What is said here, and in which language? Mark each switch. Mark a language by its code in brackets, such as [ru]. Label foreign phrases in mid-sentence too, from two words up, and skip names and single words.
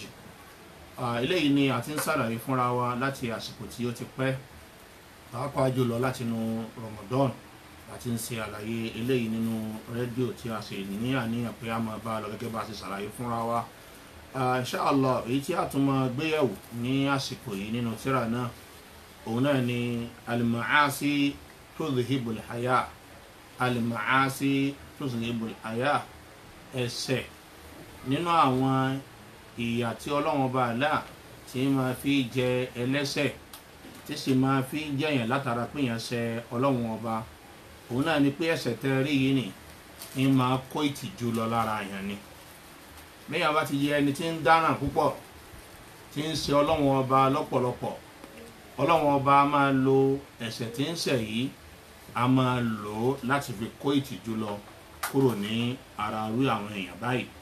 [yo] Eléyìí ni a ti ń ṣàlàyé fúnra wa láti àsìkò tí ó ti pẹ́ pàápàá jùlọ láti inú Ramadan àti ń ṣe àlàyé eléyìí nínú rédíò tí a ṣe ní àníyàn pé a máa bá a lọ gẹ́gẹ́ bá a ṣe ṣàlàyé fúnra wa. Inshallah èyí tí a tún máa gbéyẹ̀wò ní àsìkò yìí nínú tírà náà òun náà ni [ar] المعاصي تذهب الحياء المعاصي تذهب الحياء [yo] ẹ̀ṣẹ̀ nínú àwọn ìyà tí Ọlọ́run Ọba Allah tí máa fi jẹ ẹlẹ́ṣẹ̀ tí sì máa fi jẹyàn látara pé èèyàn ṣẹ̀ Ọlọ́run Ọba òun náà ni pé ẹ̀ṣẹ̀ tẹ́ rí yìí ni máa kó ìtìjú lọ lára èèyàn ni bẹ́ẹ̀ bá ti yẹ ẹni tí ń dáràn púpọ̀ tí ń ṣẹ̀ Ọlọ́run Ọba lọ́pọ̀lọpọ̀ Ọlọ́run Ọba máa lo ẹ̀ṣẹ̀ tí ń ṣẹ̀ yìí a máa lò ó láti fi kó ìtìjú lọ kúrò ní ara irú àwọn èèyàn báyìí.